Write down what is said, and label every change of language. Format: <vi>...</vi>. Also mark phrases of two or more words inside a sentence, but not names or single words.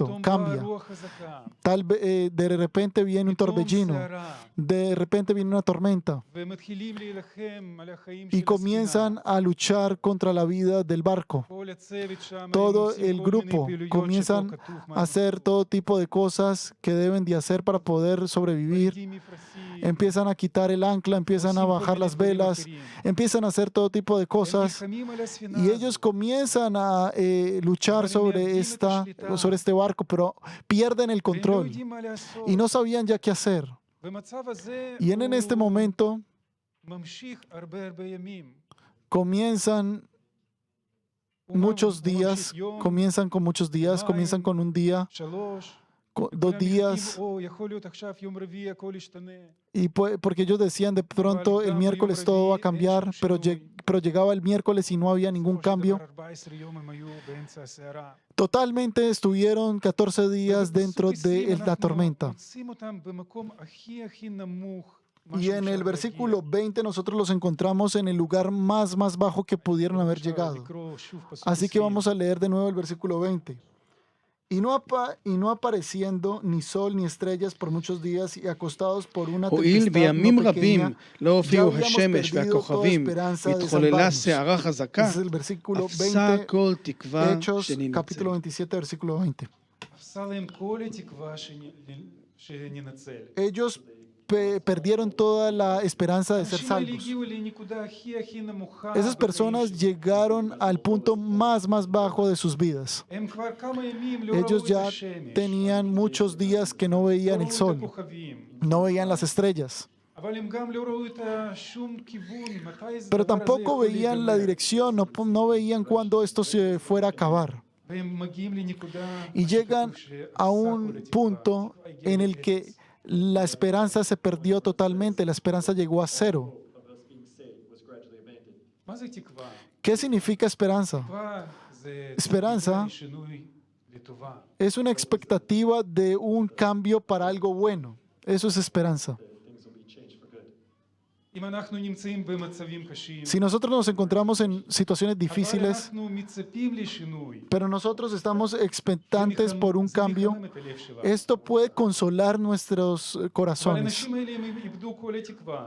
<he>פתאום באה</he> <es>cambia.</es> <he>רוח חזקה,</he> <es>De repente viene un</es> <he>פתאום</he> <es>torbellino,</es> <he>סערה,</he> <es>de repente viene una tormenta</es> <he>ומתחילים להילחם על החיים</he> <es>y</es> <he>של הספינה.</he> <es>comienzan a luchar contra la vida del barco.</es> <he>כל הצוות שם, הם</he> <es>Todo</es> <he>עושים</he> <es>el</es> <he>כל מיני</he> <es>grupo</es> <he>פעילויות</he> <es>comienzan</es> <he>שפה כתוב מה</he> <es>a hacer todo tipo de cosas que deben de hacer para poder sobrevivir.</es> <he>מורידים מפרשים,</he> <es>Empiezan a quitar el ancla, empiezan a</es> <he>עושים כל</he> <es>bajar</es> <he>מיני</he> <es>las</es> <he>דברים</he> <es>velas,</es> <he>אחרים.</he> <es>empiezan a hacer todo tipo de</es> <he>הם</he> <es>cosas</es> <he>נלחמים על הספינה</he> <es>y</es> <he>הזאת.</he> <es>ellos comienzan a luchar sobre este barco, pero pierden el</es> <he>והם לא</he> <es>control</es> <he>יודעים מה לעשות.</he> <es>y no sabían ya qué hacer.</es> <he>והמצב הזה</he> <es>Y en este</es> <he>הוא</he> <es>momento</es> <he>ממשיך הרבה ימים.</he> <es>comienzan</es> <he>הוא</he> <es>muchos</es> <he>ממשיך</he> <es>días,</es> <he>יום,</he> <es>comienzan con muchos días, comienzan con un día, 3, 2 días,</es> <he>או יכול להיות עכשיו יום רביעי הכל ישתנה.</he> <es>y porque ellos decían de pronto el miércoles todo va a cambiar, pero llegaba el miércoles y no había ningún</es> <he>בסופו של</he> <es>cambio.</es> <he>דבר 14 יום הם היו באמצע הסערה.</he> <es>Totalmente estuvieron 14 días dentro de la tormenta.</es> <he>מוצאים אותם במקום הכי נמוך.</he> <es>Y en el versículo 20 nosotros los encontramos en el lugar más bajo que pudieron haber llegado. Así que vamos a leer de nuevo el versículo 20. Y no apareciendo ni sol ni estrellas por muchos días y acostados por una</es> <he>הואיל</he> <es>tempestad</es> <he>בימים</he> <es>no</es> <he>רבים</he> <es>pequeña,</es> <he>לא</he> <es>ya</es> <he>הופיעו</he> <es>habíamos</es> <he>השמש</he> <es>perdido toda</es> <he>והכוכבים,</he> <es>esperanza de</es> <he>והתחוללה</he> <es>salvarnos.</es> <he>סערה חזקה,</he> <es>Ese es el versículo</es> <he>אפסה</he> <es>20,</es> <he>כל תקווה</he> <es>Hechos,</es> <he>שננצל.</he> <es>capítulo 27, versículo 20.</es> <he>אפסה להם כל התקווה שננצל.</he> <es>Ellos perdieron toda la esperanza de ser</es> <he>האנשים האלה</he> <es>salvos.</es> <he>הגיעו לנקודה הכי נמוכה.</he> <es>Esas personas</es> <he>בחיים שלהם.</he> <es>llegaron al punto más bajo de sus vidas.</es> <he>הם כבר כמה ימים לא</he> <es>Ellos</es> <he>ראו את</he> <es>ya</es> <he>השמש.</he> <es>tenían muchos días que no veían</es> <he>לא</he> <es>el</es> <he>ראו את</he> <es>sol,</es> <he>הכוכבים.</he> <es>no veían las estrellas,</es> <he>אבל הם גם לא ראו את שום כיוון, מתי זה</he> <es>pero</es> <he>הדבר הזה</he> <es>tampoco</es> <he>יכול</he> <es>veían la</es> <he>להיגמר.</he> <es>dirección, no veían cuándo esto se fuera a acabar.</es> <he>והם מגיעים לנקודה,</he> <es>Y</es> <he>מה</he> <es>llegan</es> <he>שכתוב, שאפסה</he> <es>a</es> <he>כל</he> <es>un</es> <he>התקווה.</he> <es>punto</es> <he>התקווה הגיעה</he> <es>en el</es> <he>לאפס.</he> <es>que la esperanza se perdió totalmente, la esperanza llegó a cero.</es> <he>מה זה תקווה?</he> <es>¿Qué significa esperanza?</es> <he>תקווה זה</he> <es>Esperanza</es> <he>ציפייה לשינוי לטובה.</he> <es>Es una expectativa de un cambio para algo bueno. Eso es esperanza.</es> <he>אם אנחנו נמצאים במצבים קשים,</he> <es>Si nosotros nos encontramos en situaciones</es> <he>אבל</he> <es>difíciles,</es> <he>אנחנו מצפים לשינוי,</he> <es>pero nosotros estamos expectantes</es> <he>זה</he> <es>por un</es> <he>מחמם</he> <es>cambio,</es> <he>את הלב שלנו.</he> <es>esto puede consolar nuestros</es> <he>אבל</he> <es>corazones.</es> <he>האנשים האלה הם איבדו כל התקווה.</he>